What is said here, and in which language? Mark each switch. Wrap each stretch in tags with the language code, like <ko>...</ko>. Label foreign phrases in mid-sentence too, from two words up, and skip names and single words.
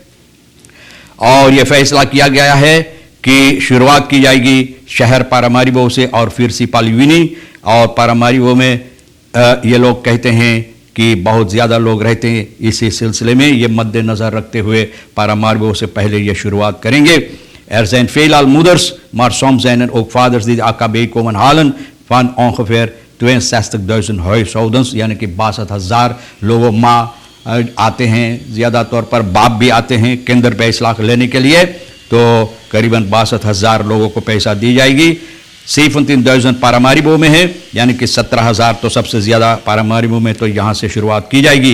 <hns>और ये फैसला किया गया है कि शुरुआत की जाएगी शहर पारामारिबो से, और फिर सिपालीविनी। और पारामारिबो में ये लोग कहते हैं कि बहुत ज़्यादा लोग रहते हैं, इसी सिलसिले में ये मद्देनज़र रखते हुए पारामारिबो से पहले ये शुरुआत करेंगे।</hns> <nl>Er zijn veelal moeders, maar soms zijn er ook vaders die de AKB komen halen van ongeveer 62.000 huishoudens,</nl> <hns>यानी कि 62,000 लोगों माँ आते हैं, ज़्यादा तौर पर बाप भी आते हैं किंडरबैजलाक लेने के लिए, तो करीबन 62,000 लोगों को पैसा दी जाएगी। 17.000 पारामारिबो में है, यानी कि 17,000 तो सबसे ज़्यादा पारामारिबो में, तो यहाँ से शुरुआत की जाएगी।</hns>